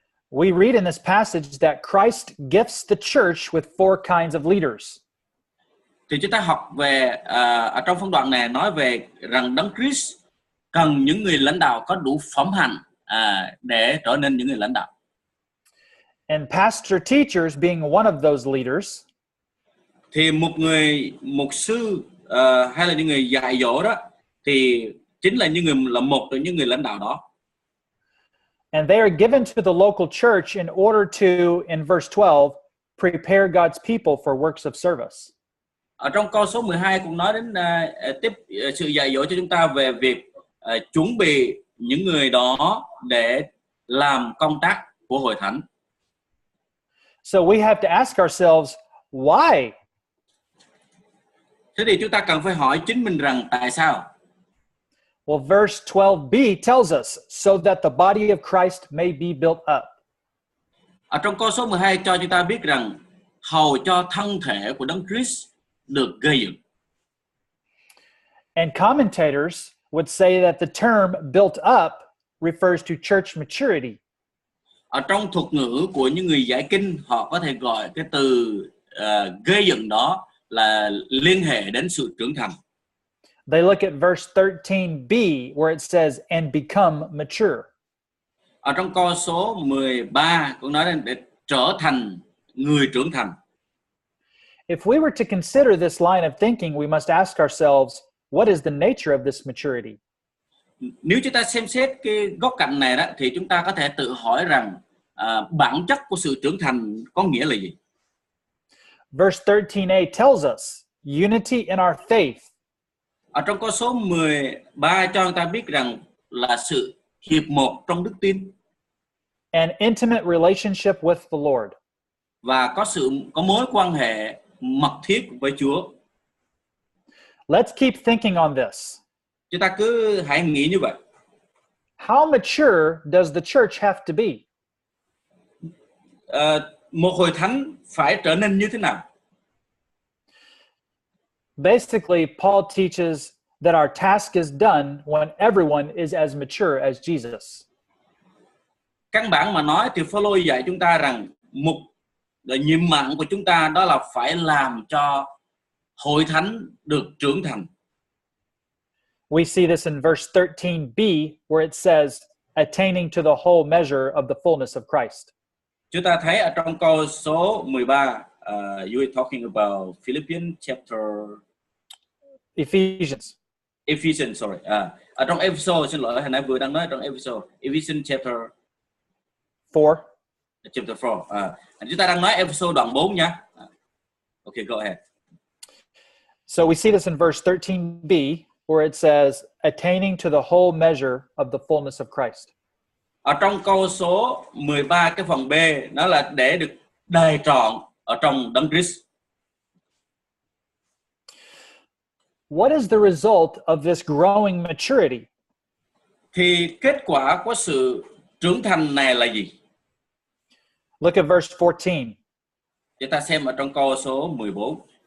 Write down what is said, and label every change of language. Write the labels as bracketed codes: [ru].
[en] We read in this passage that Christ gifts the church with 4 kinds of leaders. [vi] Thì chúng ta học về ở trong phân đoạn này nói về rằng Đấng Christ cần những người lãnh đạo có đủ phẩm hạnh để trở nên những người lãnh đạo. [en] And pastor teachers being one of those leaders. [vi] Thì một người mục sư hay là những người dạy dỗ đó thì chính là những người là một trong những người lãnh đạo đó. [en] And they are given to the local church in order to, in verse 12, prepare God's people for works of service. [vi] Ở trong câu số 12 cũng nói đến sự dạy dỗ cho chúng ta về việc chuẩn bị những người đó để làm công tác của hội thánh. [en] So we have to ask ourselves, why? [vi] Thế thì chúng ta cần phải hỏi chính mình rằng tại sao? [en] Well, verse 12b tells us, so that the body of Christ may be built up. [vi] Ở trong câu số 12 cho chúng ta biết rằng hầu cho thân thể của Đấng Christ được gây dựng. [en] And commentators would say that the term built up refers to church maturity. [vi] Ở trong thuật ngữ của những người giải kinh, họ có thể gọi cái từ gây dựng đó là liên hệ đến sự trưởng thành. [en] They look at verse 13b where it says, and become mature. [vi] Ở trong câu số 13 cũng nói đến để trở thành người trưởng thành. [en] If we were to consider this line of thinking, we must ask ourselves, what is the nature of this maturity? [vi] Nếu chúng ta xem xét cái góc cạnh này đó, thì chúng ta có thể tự hỏi rằng bản chất của sự trưởng thành có nghĩa là gì? [en] Verse 13a tells us unity in our faith. [vi] Ở trong câu số 13 cho chúng ta biết rằng là sự hiệp một trong đức tin. [en] An intimate relationship with the Lord. [vi] Và có mối quan hệ mật thiết với Chúa. [en] Let's keep thinking on this. [vi] Chúng ta cứ hãy nghĩ như vậy. [en] How mature does the church have to be? [vi] Một hội thánh phải trở nên như thế nào? [en] Basically, Paul teaches that our task is done when everyone is as mature as Jesus. [vi] Căn bản mà nói thì Phaolô dạy chúng ta rằng nhiệm vụ của chúng ta đó là phải làm cho hội thánh được trưởng thành. [en] We see this in verse 13b where it says, attaining to the whole measure of the fullness of Christ. [vi] Chúng ta thấy ở trong câu số 13, [en] you are talking about Philippians chapter Ephesians, sorry. [vi] Ở trong Ephesos, xin lỗi, hồi nãy vừa đang nói trong Ephesos, Ephesians chapter [en] 4. Chapter 4. [vi] Chúng ta đang nói Ephesos đoạn 4 nha. [en] Okay, go ahead. So we see this in verse 13b where it says, attaining to the whole measure of the fullness of Christ. [vi] Ở trong câu số 13 cái phần B, nó là để được đầy trọn ở trong Đấng Christ. [en] What is the result of this growing maturity? [vi] Thì kết quả của sự trưởng thành này là gì? [en] Look at verse 14. [vi] Chúng ta xem ở trong câu số 14.